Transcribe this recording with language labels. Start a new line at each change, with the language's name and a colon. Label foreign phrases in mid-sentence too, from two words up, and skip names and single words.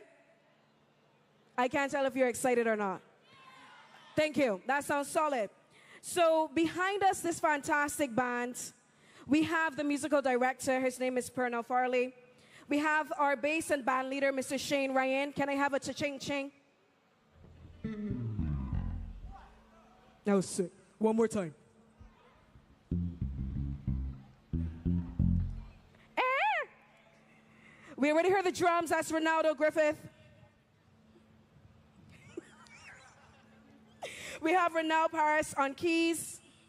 English: I can't tell if you're excited or not. Thank you. That sounds solid. So behind us, this fantastic band, we have the musical director. His name is Pernell Farley. We have our bass and band leader, Mr. Shane Ryan. Can I have a cha-ching-ching? That was sick. One more time. We already heard the drums. That's Ronaldo Griffith. We have Renal Paris on keys.